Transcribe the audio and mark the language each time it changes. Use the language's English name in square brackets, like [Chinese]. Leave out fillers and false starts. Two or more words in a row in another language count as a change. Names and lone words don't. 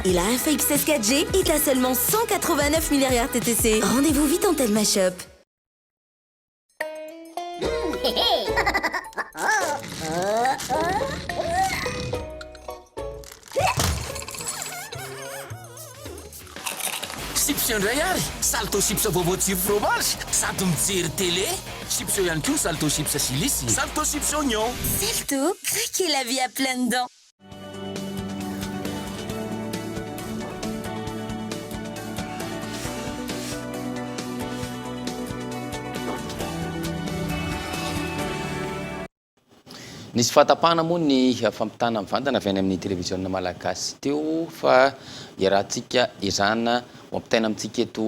[French] Et la Alpha XS 4G est à seulement 189 milliards TTC. Rendez-vous vite en Telma Shop. [Malagasy] Chips indray ary, salto chips voavoatsiro fromage, sady mijery télé. Chips ihany koa, salto chips silisy, salto chips oignon. [French] Salto, craquez la vie à pleines dents. [Malagasy] Nisy fahatapahana moa ny fampitana mivantana avy any amin'ny télévision malagasy teo fa iarahantsika izana mampitaina amintsika eto